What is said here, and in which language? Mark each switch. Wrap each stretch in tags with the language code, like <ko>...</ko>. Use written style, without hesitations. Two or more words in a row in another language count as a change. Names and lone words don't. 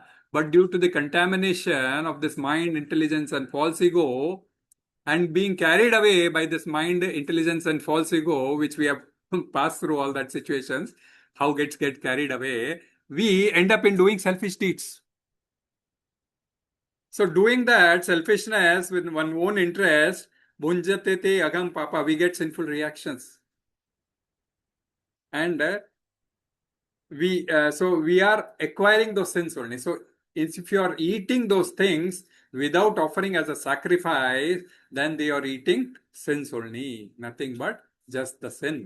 <en>But due to the contamination of this mind, intelligence, and false ego, and being carried away by this mind, intelligence, and false ego, which we have passed through all that situations, how get carried away, we end up in doing selfish deeds. So doing that selfishness with one own interest,</en> <sa>भुञ्जते ते अघं पापा,</sa> <en>we get sinful reactions. And we are acquiring those sins only. So if you are eating those things without offering as a sacrifice, then they are eating sins only, nothing but just the sin.</en>